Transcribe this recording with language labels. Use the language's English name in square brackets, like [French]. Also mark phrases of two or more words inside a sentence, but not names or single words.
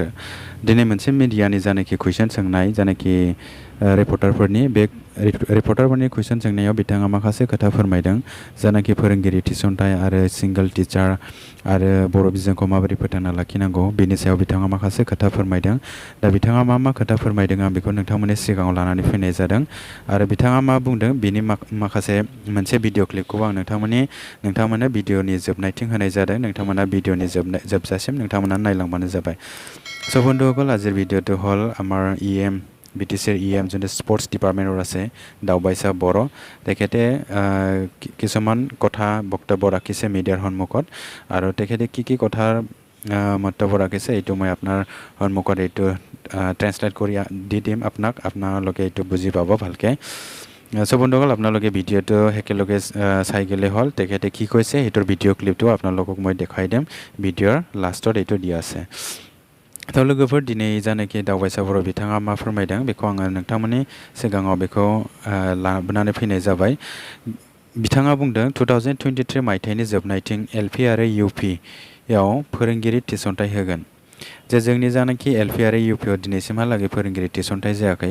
[Bodo] दिनै मोनसे मिडियानि जानाखि कुइसन सोंनाय जानाखि रिपर्टारफोरनि बे रिपर्टारफोरनि कुइसन सोंनायाव बिथाङा माखासे खोथा फोरमायदों जानाखि फोरोंगिरि थिसनथाइ आरो [English] single teacher [Bodo] आरो बर' बिजोंखौ माबोरै फोथांना लाखिनांगौ बेनि सायाव बिथाङा माखासे खोथा फोरमायदों। दा बिथाङा मा खोथा फोरमायदों आं बेखौ नोंथांमोननि सिगाङाव लानानै फैनाय जादों आरो बिथाङा मा बुंदों बेनि माखासे मोनसे [English] video clip [Bodo] आं नोंथांमोननो भिडिअनि जोबनायथिं होनाय जादों। नोंथांमोना भिडिअनि जोबजासिम नोंथांमोना नायलांबानो जाबाय। [Assamese] स' बন্ধुসকল আজিৰ ভিডিঅ'টো হ'ল আমাৰ BTR যোনটো [English] sports department [Assamese] আছে দাওবাইছা বড়ো তেখেতে কিছুমান কথা বক্তব্য ৰাখিছে মিডিয়াৰ সন্মুখত আৰু তেখেতে কি কথাৰ মন্তব্য ৰাখিছে এইটো মই আপোনাৰ সন্মুখত এইটো ট্ৰেন্সলেট কৰি দি দিম আপোনালোকে এইটো বুজি পাব ভালকৈ। চ' বন্ধুসকল আপোনালোকে ভিডিঅ'টো একেলগে চাই গ'লে হ'ল তেখেতে কি কৈছে সেইটোৰ [English] video clip [Assamese] আপোনালোকক মই দেখাই দিম। ভিডিঅ'ৰ লাষ্টত এইটো দিয়া আছে। [Bodo] थ' लोगोफोर दिनै जानाखि दावबायसा बर' बिथाङा मा फोरमायदों बेखौ आङो नोंथांमोननि सिगाङाव बेखौ लाबोनानै फैनाय जाबाय। बिथाङा बुंदों 2023 मायथाइनि जोबनायथिं LP आरो UP याव फोरोंगिरि थिसनथाइ होगोन। जे जोंनि जानाखि LP आरो UP याव दिनैसिमहालागै फोरोंगिरि थिसनथाइ जायाखै।